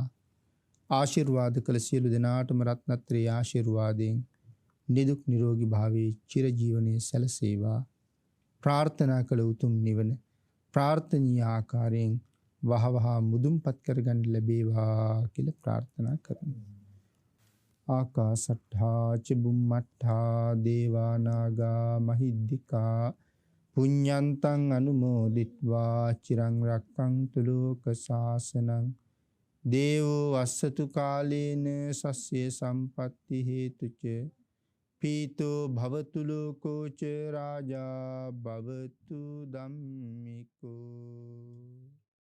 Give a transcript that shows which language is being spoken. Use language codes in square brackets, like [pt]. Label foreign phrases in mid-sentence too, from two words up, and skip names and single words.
[si] ආශිර්වාද කළ සියලු දෙනාටම රත්නත්‍රයේ ආශිර්වාදයෙන් නිදුක් නිරෝගී භාවයේ චිරජීවනයේ සැලසේවා. ප්‍රාර්ථනා කළ උතුම් නිවන ප්‍රාර්ථනීය ආකාරයෙන් වහවහ මුදුන්පත් කරගන්න ලැබේවා කියලා ප්‍රාර්ථනා කරමු. [pi] ආකාසට්ඨා ච බුම්මට්ඨා දේවා නාග මහිද්దికා පුඤ්ඤන්තං අනුමෝදිත්වා චිරං රක්ඛන්තු ලෝක සාසනං දේවෝ වස්සතු කාලේන සස්ය සම්පatti හේතුච පීතෝ භවතු ලෝකෝ ච රාජා භවතු ධම්මිකෝ.